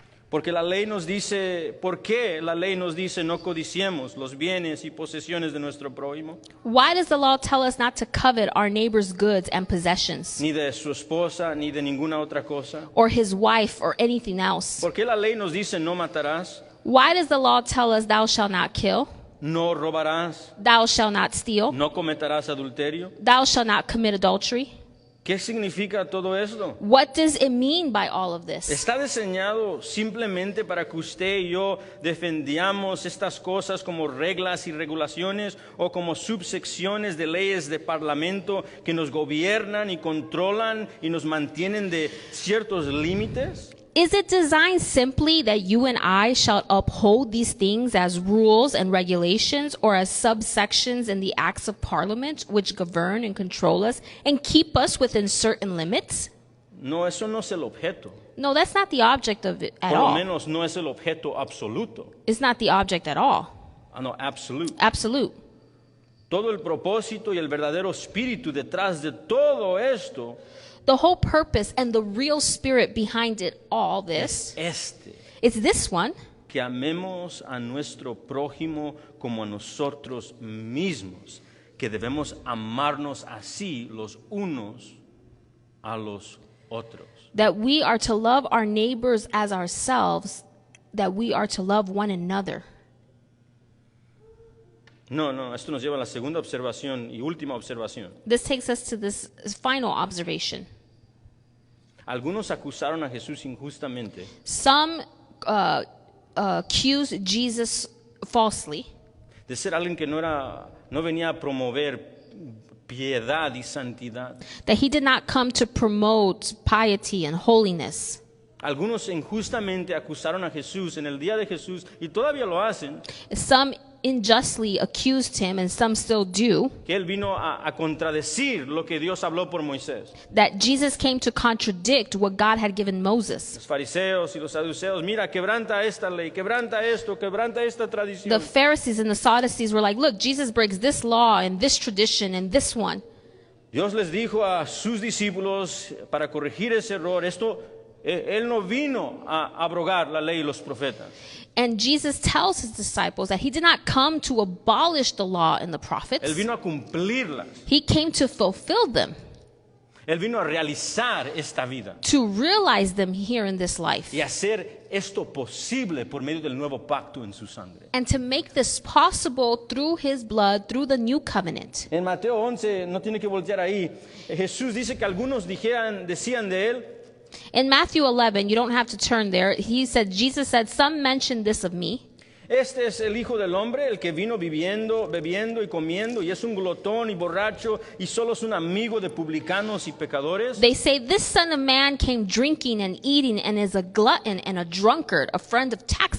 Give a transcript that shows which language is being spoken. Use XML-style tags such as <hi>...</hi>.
<es>Porque la ley nos dice, ¿por qué la ley nos dice no codiciemos los bienes y posesiones de nuestro prójimo?</es> <en>Why does the law tell us not to covet our neighbor's goods and possessions,</en> <es>Ni de su esposa, ni de ninguna otra cosa.</es> <en>or his wife, or anything else?</en> <es>¿Por qué la ley nos dice no matarás,</es> <en>Why does the law tell us thou shalt not kill,</en> <es>no robarás,</es> <en>thou shalt not steal,</en> <es>no cometerás adulterio?</es> <en>thou shalt not commit adultery?</en> <es>¿Qué significa todo esto?</es> <en>What does it mean by all of this?</en> <es>¿Está diseñado simplemente para que usted y yo defendamos estas cosas como reglas y regulaciones o como subsecciones de leyes de parlamento que nos gobiernan y controlan y nos mantienen de ciertos límites?</es> <en>Is it designed simply that you and I shall uphold these things as rules and regulations or as subsections in the acts of parliament which govern and control us and keep us within certain limits?</en> <es>No, eso no es el objeto.</es> <en>No, that's not the object of it at</en> <es>Por lo</es> <en>all.</en> <es>menos no es el objeto absoluto.</es> <en>It's not the object at all. No, absolute. Absolute.</en> <es>Todo el propósito y el verdadero espíritu detrás de todo esto</es> <en>The whole purpose and the real spirit behind it all this</en> <es>es</es> <en>is this one,</en> <es>que amemos a nuestro prójimo como a nosotros mismos, que debemos amarnos así los unos a los otros.</es> <en>that we are to love our neighbors as ourselves, that we are to love one another.</en> <es>No, esto nos lleva a la segunda observación y última observación.</es> <en>This takes us to this final observation.</en> <es>Algunos acusaron a Jesús injustamente</es> <en>Some accuse Jesus falsely</en> <es>de ser alguien que no venía a promover piedad y santidad.</es> <en>that he did not come to promote piety and holiness.</en> <es>Algunos injustamente acusaron a Jesús en el día de Jesús y todavía lo hacen,</es> <en>Some unjustly accused him, and some still do,</en> <es>que él vino a contradecir lo que Dios habló por Moisés.</es> <en>that Jesus came to contradict what God had given Moses.</en> <es>Los fariseos y los saduceos, mira, quebranta esta ley, quebranta esto, quebranta esta tradición.</es> <en>The Pharisees and the Sadducees were like, look, Jesus breaks this law and this tradition and this one.</en> <es>Dios les dijo a sus discípulos para corregir ese error, él no vino a abrogar la ley y los profetas.</es> <en>And Jesus tells his disciples that he did not come to abolish the law and the prophets.</en> <es>Él vino a cumplirlas.</es> <en>He came to fulfill them,</en> <es>Él vino a realizar esta vida</es> <en>to realize them here in this life,</en> <es>y hacer esto posible por medio del nuevo pacto en su sangre.</es> <en>and to make this possible through his blood, through the new covenant.</en> <es>En Mateo 11, no tiene que voltear ahí, Jesús dice que algunos decían de él,</es> <en>In Matthew 11, you don't have to turn there. Jesus said, some mentioned this of me.</en> <es>este es el Hijo del Hombre, el que vino bebiendo y comiendo, y es un glotón y borracho, y solo es un amigo de publicanos y pecadores.</es> <en>They say, this Son of Man came drinking and eating and is a glutton and a drunkard, a friend of tax</en>